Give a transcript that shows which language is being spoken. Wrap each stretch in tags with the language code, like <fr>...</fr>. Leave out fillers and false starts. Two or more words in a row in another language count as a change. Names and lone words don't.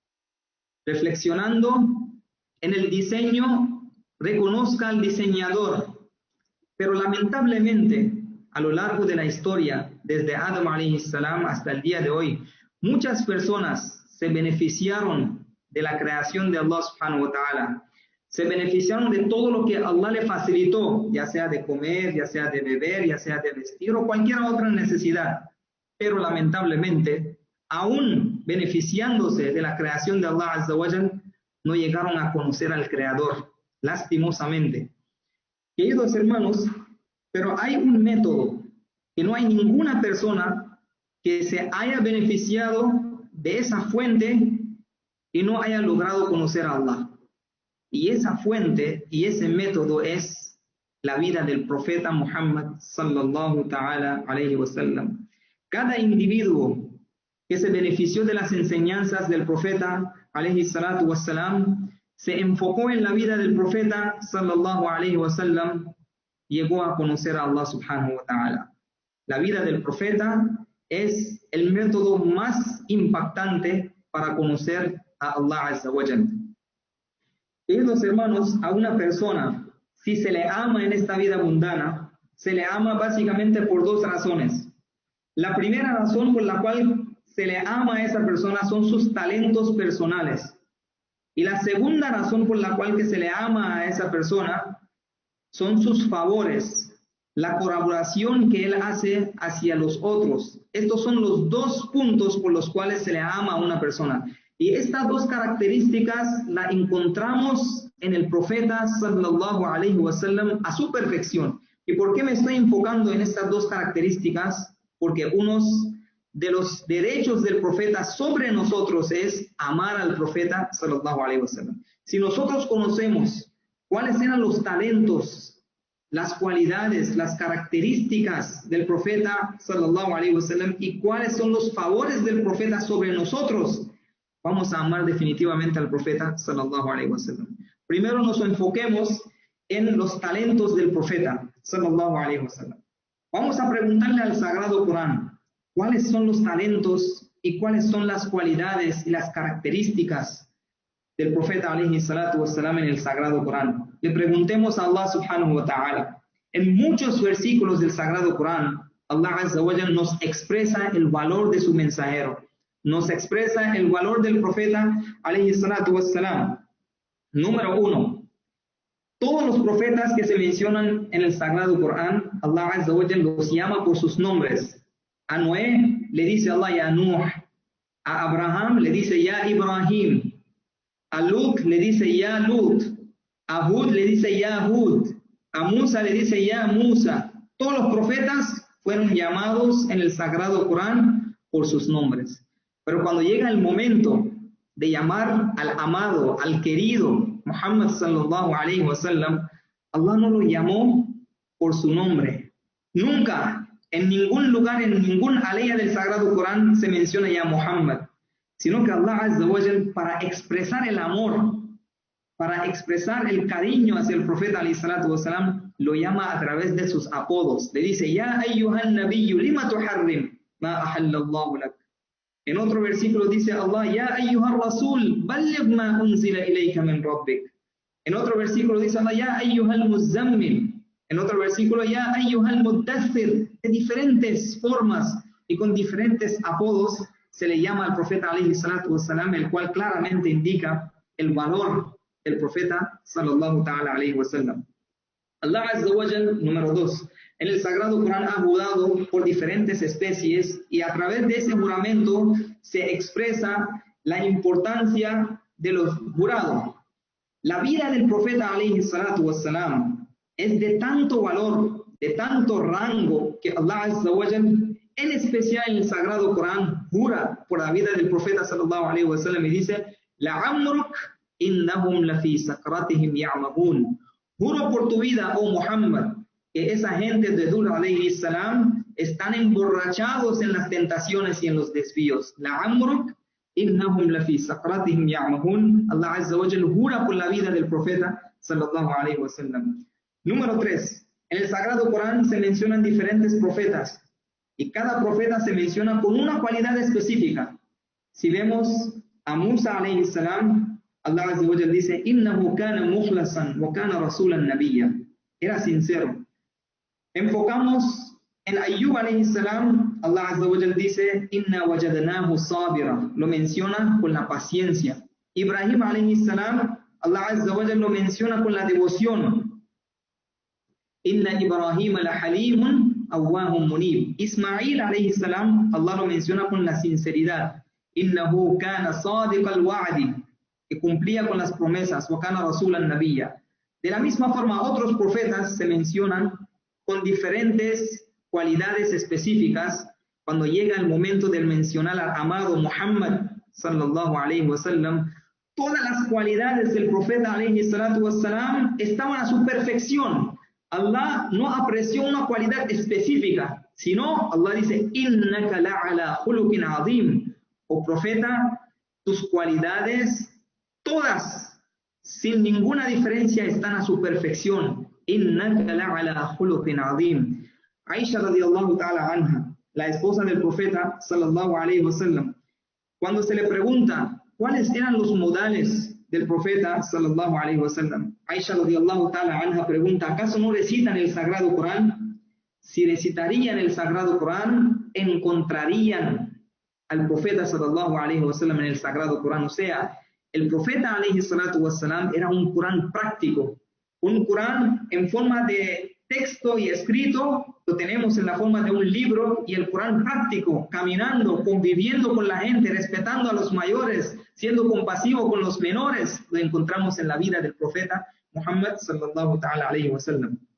<es>Reflexionando en el diseño, reconozca al diseñador. Pero lamentablemente, a lo largo de la historia, desde Adam</es> <ar>عليه السلام</ar> <es>hasta el día de hoy, muchas personas se beneficiaron de la creación de Allah</es> <ar>سبحانه وتعالى.</ar> <es>Se beneficiaron de todo lo que Allah le facilitó, ya sea de comer, ya sea de beber, ya sea de vestir o cualquier otra necesidad. Pero lamentablemente, aún beneficiándose de la creación de Allah</es> <ar>عز وجل,</ar> <es>no llegaron a conocer al Creador, lastimosamente. Queridos hermanos, pero hay un método que no hay ninguna persona que se haya beneficiado de esa fuente y no haya logrado conocer a Allah. Y esa fuente y ese método es la vida del profeta Muhammad</es> <ar>صلى الله تعالى عليه وسلم.</ar> <es>Cada individuo que se benefició de las enseñanzas del profeta</es> <ar>عليه الصلاة والسلام,</ar> <es>se enfocó en la vida del profeta</es> <ar>صلى الله عليه وسلم,</ar> <es>llegó a conocer a Allah</es> <ar>سبحانه وتعالى.</ar> <es>La vida del profeta es el método más impactante para conocer a Allah</es> <ar>عز وجل.</ar> <es>Queridos hermanos, a una persona, si se le ama en esta vida mundana, se le ama básicamente por dos razones. La primera razón por la cual se le ama a esa persona son sus talentos personales. Y la segunda razón por la cual que se le ama a esa persona son sus favores, la colaboración que él hace hacia los otros. Estos son los dos puntos por los cuales se le ama a una persona. Y estas dos características las encontramos en el profeta</es> <ar>صلى الله عليه وسلم</ar> <es>a su perfección. ¿Y por qué me estoy enfocando en estas dos características? Porque unos de los derechos del profeta sobre nosotros es amar al profeta</es> <ar>صلى الله عليه وسلم.</ar> <es>Si nosotros conocemos cuáles eran los talentos, las cualidades, las características del profeta</es> <ar>صلى الله عليه وسلم</ar> <es>y cuáles son los favores del profeta sobre nosotros, vamos a amar definitivamente al profeta</es> <ar>صلى الله عليه وسلم.</ar> <es>Primero nos enfoquemos en los talentos del profeta</es> <ar>صلى الله عليه وسلم.</ar> <es>Vamos a preguntarle al Sagrado Corán, ¿cuáles son los talentos y cuáles son las cualidades y las características del profeta</es> <ar>عليه الصلاة والسلام</ar> <es>en el Sagrado Corán? Le preguntemos a Allah</es> <ar>سبحانه وتعالى.</ar> <es>En muchos versículos del Sagrado Corán, Allah</es> <ar>عز وجل</ar> <es>nos expresa el valor de su mensajero, nos expresa el valor del profeta</es> <ar>عليه الصلاة والسلام.</ar> <es>Número 1. Todos los profetas que se mencionan en el Sagrado Corán, Allah</es> <ar>عز وجل</ar> <es>los llama por sus nombres. A Noé le dice Allah ya Nuh, a Abraham le dice ya Ibrahim, a Lut le dice ya Lut, a Hud le dice ya Hud, a Musa le dice ya Musa. Todos los profetas fueron llamados en el Sagrado Corán por sus nombres. Pero cuando llega el momento de llamar al amado, al querido Muhammad</es> <ar>صلى الله عليه وسلم,</ar> <es>Allah no lo llamó por su nombre. Nunca, en ningún lugar, en ninguna aleya del Sagrado Corán se menciona ya Muhammad, sino que Allah</es> <ar>عز وجل,</ar> <es>para expresar el amor, para expresar el cariño hacia el profeta</es> <ar>عليه الصلاة والسلام,</ar> <es>lo llama a través de sus apodos. Le dice,</es> <ar>يا أيها النبي لم تحرم ما أحل الله لك.</ar> <es>En otro versículo dice</es> <ar>Allah, يا أيها الرسول بلغ ما أنزل إليك من ربك.</ar> <es>En otro versículo dice Allah,</es> <ar>يا أيها المزمل.</ar> <es>En otro versículo,</es> <ar>يا أيها المدثر.</ar> <es>De diferentes formas y con diferentes apodos se le llama al profeta</es> <ar>عليه الصلاة والسلام,</ar> <es>el cual claramente indica el valor del profeta</es> <ar>صلى الله تعالى عليه وسلم.</ar> <es>Allah</es> <ar>عز وجل,</ar> <es>número 2, en el Sagrado Corán ha jurado por diferentes especies y a través de ese juramento se expresa la importancia de los jurados. La vida del profeta</es> <ar>عليه الصلاة والسلام</ar> <es>es de tanto valor, de tanto rango, que Allah</es> <ar>عز وجل,</ar> <es>en especial en el Sagrado Corán, jura por la vida del profeta</es> <ar>صلى الله عليه وسلم</ar> <es>y dice,</es> <ar>لعمرك إنهم لفي سكرتهم يعمهون.</ar> <es>Juro por tu vida, oh Muhammad, que esa gente de Dur</es> <ar>عليه السلام</ar> <es>están emborrachados en las tentaciones y en los desvíos.</es> <ar>لعمرك إنهم لفي سكرتهم يعمهون.</ar> <es>Allah</es> <ar>عز وجل</ar> <es>jura por la vida del profeta</es> <ar>صلى الله عليه وسلم.</ar> <es>Número 3. En el Sagrado Corán se mencionan diferentes profetas y cada profeta se menciona con una cualidad específica. Si vemos a</es> <ar>Musa عليه السلام, Allah عز وجل dice, إنه كان مخلصا وكان رسولا نبيا.</ar> <es>Era sincero. Enfocamos en</es> <ar>Ayyub عليه السلام, Allah عز وجل dice, إنا وجدناه صابرا.</ar> <es>Lo menciona con la paciencia. Ibrahim</es> <ar>عليه السلام,</ar> <es>Allah</es> <ar>عز وجل</ar> <es>lo menciona con la devoción.</es> <ar>إن إبراهيم لحليم أواه منيب.</ar> <es>Ismail</es> <ar>عليه السلام,</ar> <es>Allah lo menciona con la sinceridad.</es> <ar>إنه كان صادق الوعد,</ar> <es>que cumplía con las promesas.</es> <ar>وكان رسولا نبيا.</ar> <es>De la misma forma, otros profetas se mencionan con diferentes cualidades específicas. Cuando llega el momento de mencionar al amado Muhammad</es> <ar>صلى الله عليه وسلم,</ar> <es>todas las cualidades del profeta</es> <ar>عليه الصلاة والسلام</ar> <es>estaban a su perfección. Allah no apreció una cualidad específica, sino Allah dice,</es> <ar>إنك لعلى خلق عظيم.</ar> <es>Oh profeta, tus cualidades, todas, sin ninguna diferencia, están a su perfección.</es> <ar>إنك لعلى خلق عظيم. Aisha رضي الله تعالى عنها,</ar> <es>la esposa del profeta</es> <ar>صلى الله عليه وسلم,</ar> <es>cuando se le pregunta cuáles eran los modales del profeta</es> <ar>صلى الله عليه وسلم,</ar> <es>Aisha</es> <ar>رضي الله تعالى عنها</ar> <es>pregunta, ¿acaso no recitan el Sagrado Corán? Si recitarían el Sagrado Corán, encontrarían al profeta</es> <ar>صلى الله عليه وسلم</ar> <es>en el Sagrado Corán. O sea, el profeta</es> <ar>عليه الصلاة والسلام</ar> <es>era un Corán práctico, un Corán en forma de texto y escrito, lo tenemos en la forma de un libro, y el Corán práctico, caminando, conviviendo con la gente, respetando a los mayores, siendo compasivo con los menores, lo encontramos en la vida del profeta Muhammad</es> <ar>صلى الله تعالى عليه وسلم.</ar>